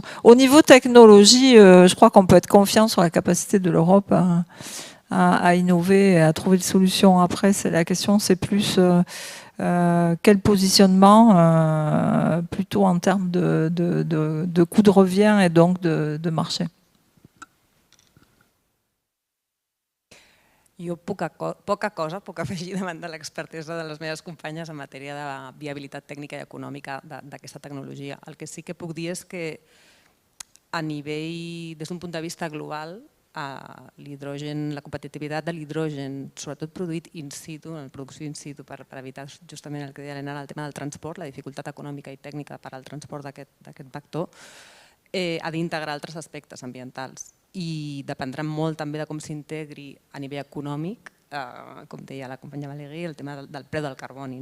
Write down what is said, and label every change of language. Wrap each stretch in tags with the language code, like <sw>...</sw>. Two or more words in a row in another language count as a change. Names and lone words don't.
<fr>Au niveau technologie, je crois qu'on peut être confiant sur la capacité de l'Europe à innover et à trouver des solutions. Après, la question, c'est plus quel positionnement, plutôt en termes de coût de revient et donc de marché.</fr> <ca>Jo poca cosa puc afegir davant de l'expertesa de les meves companyes en matèria de viabilitat tècnica i econòmica d'aquesta tecnologia. El que sí que puc dir és que a nivell, des d'un punt de vista global, l'hidrogen, la competitivitat de l'hidrogen, sobretot produït</ca> <la>in situ,</la> <ca>en producció</ca> <la>in situ,</la> <ca>per evitar justament el que deia l'Enara, el tema del transport, la dificultat econòmica i tècnica per al transport d'aquest vector, ha d'integrar altres aspectes ambientals i dependrà molt també de com s'integri a nivell econòmic, com deia la companya Valérie, el tema del preu del carboni.</ca>